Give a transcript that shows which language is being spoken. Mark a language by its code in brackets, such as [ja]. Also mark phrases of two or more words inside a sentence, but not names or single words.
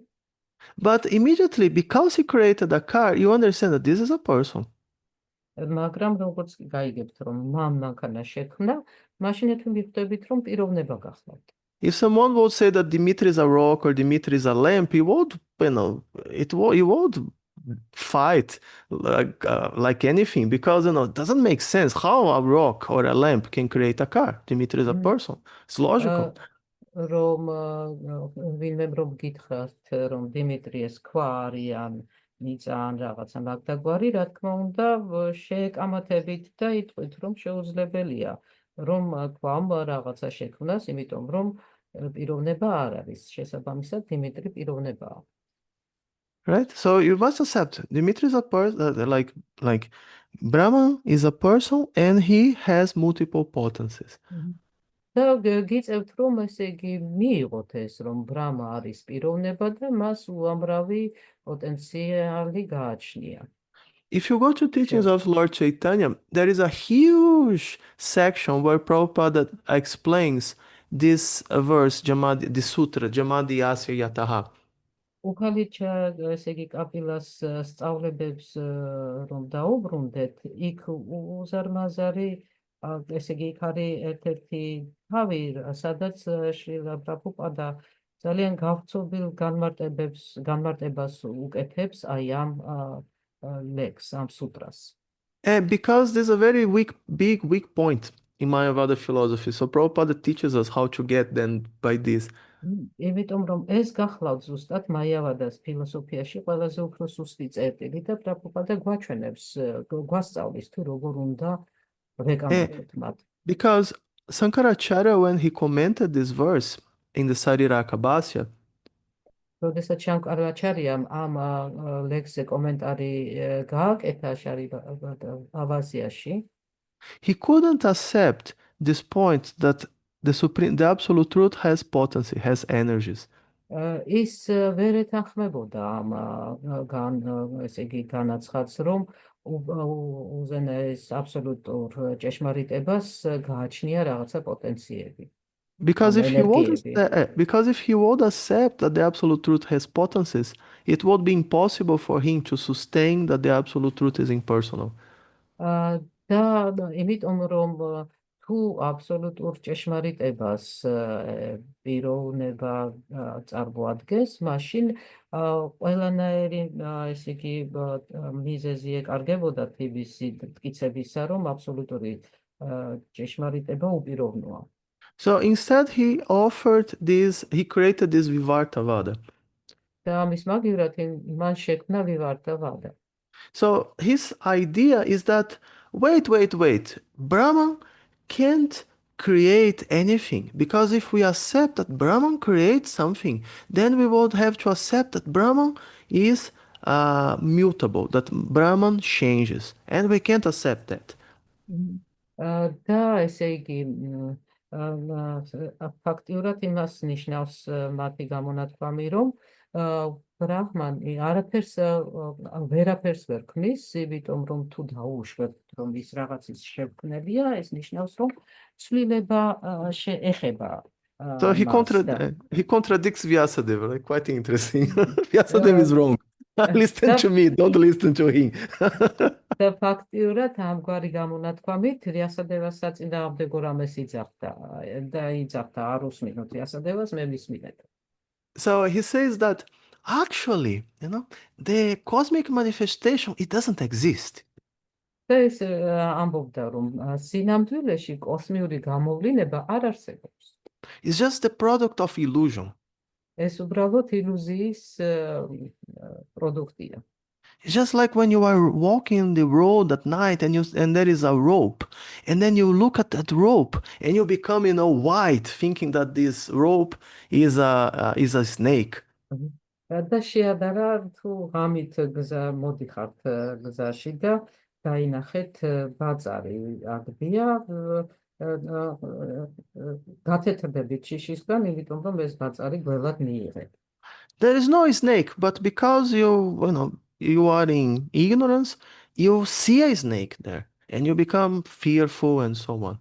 [en] but immediately because he created a car, you understand that this is a person. [ka] მაგრამ როგორც გაიგებთ, რომ მანქანა შექმნა, მაშინ ეთქვი მიხვდებით, რომ პიროვნება გახლავთ. [en] If someone would say that Dimitri is a rock or Dimitri is a lamp, he would, he would fight like anything because it doesn't make sense how a rock or a lamp can create a car. Dimitri is a person. It's logical. [ka] რომ ვინმე რომ გითხრათ, რომ დიმიტრი ეს ქვა არის ან მიწა ან რაღაცა მაგდაგვარი, რა თქმა უნდა, შეეკამათებით და იტყვით, რომ შეუძლებელია, რომ ქვამ რაღაცა შექმნას, იმიტომ რომ პიროვნება არ არის. შესაბამისად, დიმიტრი პიროვნებაა. [en] Right? So you must accept Dimitri is a person, like Brahman is a person and he has multiple potencies. [ka] და გიწევთ, რომ ესე იგი მიიღოთ ეს, რომ ბრამა არის პიროვნება და მას უამრავი პოტენციალი გააჩნია. [en] If you go to teachings of Lord Chaitanya, there is a huge section where Prabhupada explains this verse, the sutra, [sa] जन्मादि अस्य यतः. [ka] უქალიჩა ესე იგი კაპილას სწავლებებს რომ დაუბრუნდეთ, იქ უზარმაზარი ესე იგი იქ არის ერთ-ერთი თავი, სადაც შრილა პრაბჰუპადა ძალიან გავრცობილ განმარტებას უკეთებს აი ამ ლექს, ამ სუტრას. [en] Because there's a very weak point in Mayavada philosophy. So Prabhupada teaches us how to get them by this. [ka] იმიტომ რომ ეს გახლავთ ზუსტად მაიავადას ფილოსოფიაში ყველაზე უფრო სუსტი წერტილი და პრაბჰუპადა გვაჩვენებს, გვასწავლის თუ როგორ უნდა ვეკამათოთ მათ. [en] Because Sankaracharya, when he commented this verse in the Sariraka Bhasya, [ka] როდესაც შანკარაჩარიამ ამ ლექსზე კომენტარი გააკეთა აბაზიაში, [en] he couldn't accept this point that the absolute truth has potency, has energies. [ka] ის ვერ ეთანხმებოდა ამ ესე იგი განაცხადს, რომ უზენაეს აბსოლუტურ ჭეშმარიტებას გააჩნია რაღაცა პოტენციები. [en] Because if he would accept that the absolute truth has potencies, it would be impossible for him to sustain that the absolute truth is impersonal. [ka] და იმიტომ რომ თუ აბსოლუტურ ჭეშმარიტებას პიროვნება წარმოადგენს, მაშინ ყველანაირი ესე იგი მიზეზი ეკარგებოდა თბილისი მტკიცებისა, რომ აბსოლუტური ჭეშმარიტება უპიროვნოა. [en] So instead he created this Vivartavada. [ka] და ამის მაგივრად მან შექმნა ვივარტავადა. [en] So his idea is that, wait, Brahman can't create anything, because if we accept that Brahman creates something, then we would have to accept that Brahman is mutable, that Brahman changes, and we can't accept that. [ka] და ესე იგი ფაქტიურად იმას ნიშნავს მათი გამონათქვამი, რომ ბრაჰმანი ვერაფერს ვერ ქმნის, იმიტომ რომ თუ დაუშვებთ, რომ ის რაღაცის შექმნელია, ეს ნიშნავს, რომ ცვლილება ეხება. [en] So he contradicts Vyasadeva, right? Quite interesting. Vyasadeva is wrong. Listen to me, don't listen to him. [ka] და ფაქტიურად ამგვარი გამონათქვამით ვიასადევას საწინააღმდეგო რამეს იძახდა და იძახდა არ უსმინოთ ვიასადევას, მე მისმინეთ. [en] So he says that actually, the cosmic manifestation, it doesn't exist. [ka] და ეს ამბობდა, რომ სინამდვილეში კოსმიური გამოვლინება არ არსებობს. [en] It's just the product of illusion. [ka] ეს უბრალოდ ილუზიის პროდუქტია. [en] It's just like when you are walking the road at night and there is a rope, and then you look at that rope and you become, white, thinking that this rope is a snake. [ka] და შეადარა თუ ღამით მოდიხართ გზაში და დაინახეთ ბაწარი აგდია, გათეთრდებით შიშისგან, იმიტომ რომ ეს ბაწარი გველად მიიღეთ. [en] There is no snake, but because you are in ignorance, you see a snake there, and you become fearful and so on.